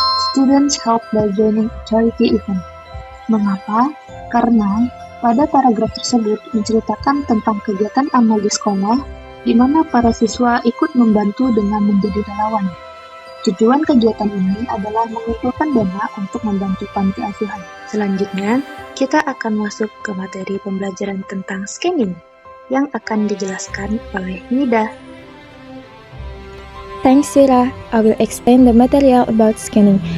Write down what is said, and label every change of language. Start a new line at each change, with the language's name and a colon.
English: Students help by joining charity event.
Indonesian: Mengapa? Karena Pada paragraf tersebut menceritakan tentang kegiatan amal di sekolah, di mana para siswa ikut membantu dengan menjadi relawan. Tujuan kegiatan ini adalah mengumpulkan dana untuk membantu panti asuhan. Selanjutnya, kita akan masuk ke materi pembelajaran tentang scanning yang akan dijelaskan oleh Nida.
English: Thanks, Sira. I will explain the material about scanning.